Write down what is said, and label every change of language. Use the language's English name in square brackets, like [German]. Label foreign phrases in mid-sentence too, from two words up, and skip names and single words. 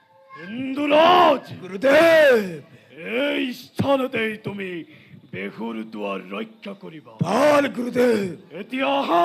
[Assamese] ইন্দুরাজ, গুরুদেব এই স্থানতেই তুমি বেহুর দুয়ার রক্ষা করিবা। বল গুরুদেব, এতিয়া আহা।